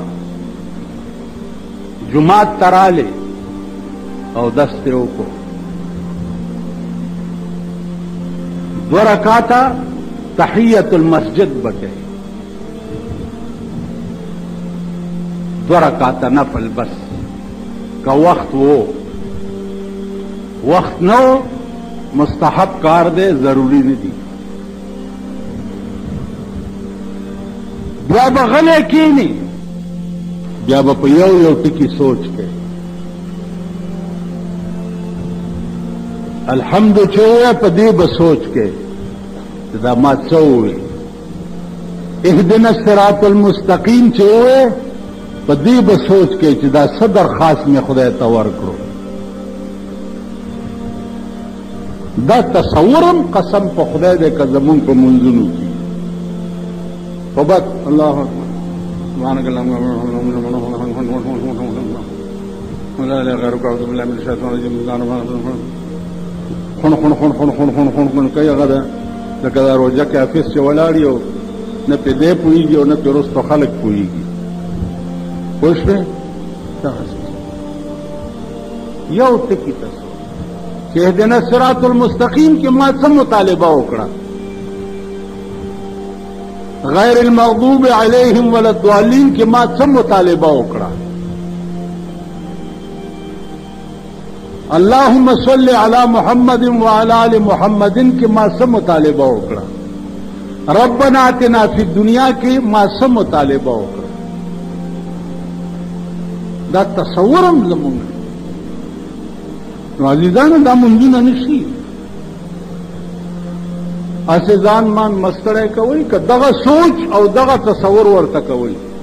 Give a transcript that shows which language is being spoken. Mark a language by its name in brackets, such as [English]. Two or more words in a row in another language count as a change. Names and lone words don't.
[Pashto] جمعات تراله او دسته وکړو 2 رکعاته تحیت المسجد بکې 2 رکعاته نفل [Urdu] بس کا وقت وقت [Pashto] نو مستحب کار دے [Urdu] ضروری نہیں [Pashto] دی بیا بغلے کینی بیا به په یو یو ټکي سوچ کوي. الحمد چې ووایه په دې به سوچ کوي چې دا ما څه ووایي. [Arabic] اهدنا الصراط المستقیم [Pashto] چې ووایه په دې به سوچ کوي چې دا څه درخواست مې خدای ته ورکړو. دا تصورم قسم په خدای دی که زمونږ په منځونو کې په بد [Arabic] الله اکبر سبحانك اللهم ولا اله غيرك اعوذ بالله من الشيطان الرجيم [Pashto] خون خون خون خون خون خون خون خون کوي هغه لکه دا روژه کې حافظ چې ولاړ یو نه پې دی پوهېږي او نه پې وروستو خلک پوهېږي. پوه شوې؟ یو ټکي ته چې [Arabic] اهدنا الصراط المستقیم [Pashto] کې ما څه مطالبه وکړه؟ [Arabic] غیر المغضوب علیہم ولا الضالین [Pashto] کې ما څه مطالبه وکړه؟ [Arabic] اللهم صل علی محمد وعلى آل محمد [Pashto] کې ما څه مطالبه وکړه؟ [Arabic] ربنا آتنا فی الدنیا [Pashto] کې ما څه مطالبه وکړه؟ دا تصورم زمونږ نو عزیزانو دا منځونه نشي. اسې ځان مان مستړی کوئ که دغه سوچ او دغه تصور ورته کوئ.